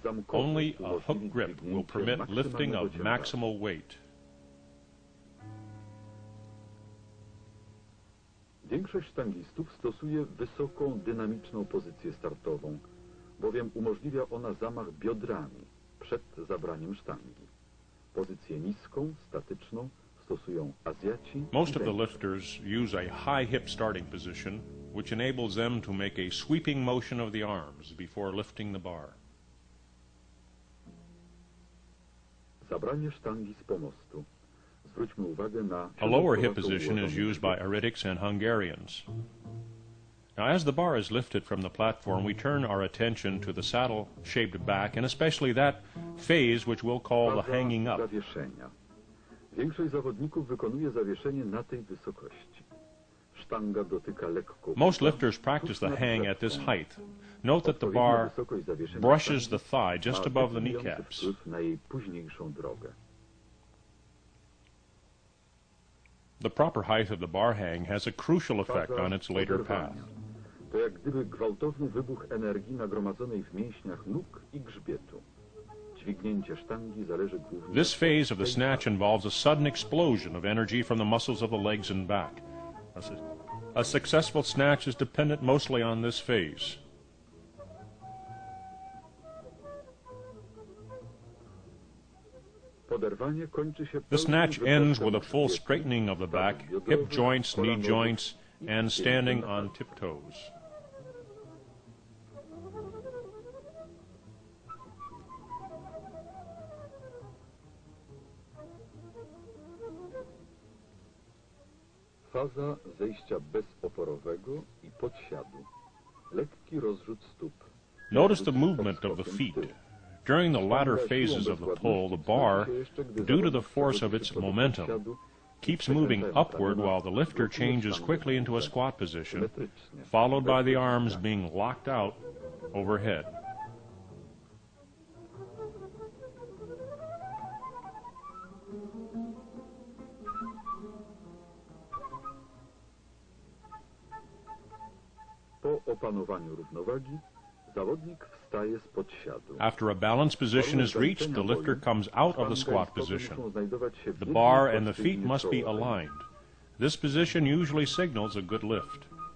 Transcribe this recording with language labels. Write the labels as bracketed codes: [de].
[en] Only a hook grip will permit lifting of maximal weight. [pl] Większość sztangistów stosuje wysoką, dynamiczną pozycję startową, bowiem umożliwia ona zamach biodrami przed zabraniem sztangi. Pozycję niską, statyczną stosują Azjaci. [en] Most of the lifters use a high hip starting position, which enables them to make a sweeping motion of the arms before lifting the bar. [pl] Zabranie sztangi z pomostu. Zwróćmy uwagę na [en] A lower hip position is used by Aritics and Hungarians. Now, as the bar is lifted from the platform, we turn our attention to the saddle-shaped back, and especially that phase which we'll call the hanging up. [pl] Zawieszenia. Większość zawodników wykonuje zawieszenie na tej wysokości. Sztanga dotyka lekko. [en] Most lifters practice the hang at this height. Note that the bar brushes the thigh just above the kneecaps. [pl] Na jej późniejszą drogę. [en] The proper height of the bar hang has a crucial effect on its later path. [pl] To jak gdyby gwałtowny wybuch energii nagromadzonej w mięśniach nóg i grzbietu. Dźwignięcie sztangi zależy głównie. [en] This phase of the snatch involves a sudden explosion of energy from the muscles of the legs and back. A successful snatch is dependent mostly on this phase. The snatch ends with a full straightening of the back, hip joints, knee joints, and standing on tiptoes. [pl] Faza zejścia bezoporowego i podsiadu. Lekki rozrzut stóp. [en] Notice the movement of the feet. During the latter phases of the pull, the bar, due to the force of its momentum, keeps moving upward while the lifter changes quickly into a squat position, followed by the arms being locked out overhead. [pl] Po opanowaniu równowagi, zawodnik wstaje z podsiadu. [en] After a balanced position is reached, the lifter comes out of the squat position. The bar and the feet must be aligned. This position usually signals a good lift.